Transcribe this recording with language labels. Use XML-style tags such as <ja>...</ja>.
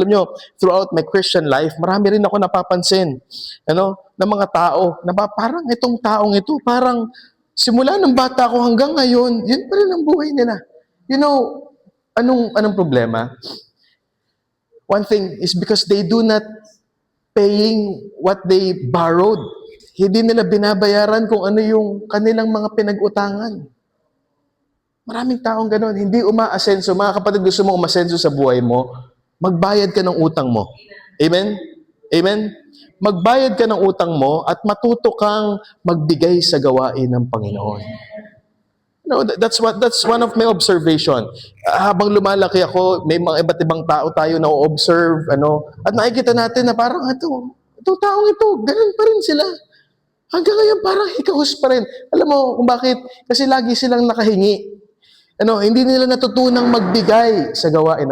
<tl>Alam niyo,</tl> <en>throughout my Christian life,</en> <tl>marami rin ako napapansin, ng mga tao, na parang itong taong ito, parang simula ng bata ko hanggang ngayon, yun pa rin ang buhay nila.</tl> <en>You know,</en> <tl>anong problema?</tl> <en>One thing is because they do not paying what they borrowed.</en> <tl>Hindi nila binabayaran kung ano yung kanilang mga pinag-utangan. Maraming taong ganoon, hindi umaasenso. Mga kapatid, gusto mo umasenso sa buhay mo, magbayad ka ng utang mo. Amen? Amen? Magbayad ka ng utang mo at matuto kang magbigay sa gawain ng Panginoon.</tl> <en>No, that's one of my observation.</en> <tl>Habang lumalaki ako, may mga iba't ibang tao tayo na observe, at nakikita natin na parang itong taong ito, ganun pa rin sila. Hanggang ngayon parang hikahos pa rin. Alam mo kung bakit? Kasi lagi silang nakahingi. Hindi nila natutunang magbigay sa gawain.</tl>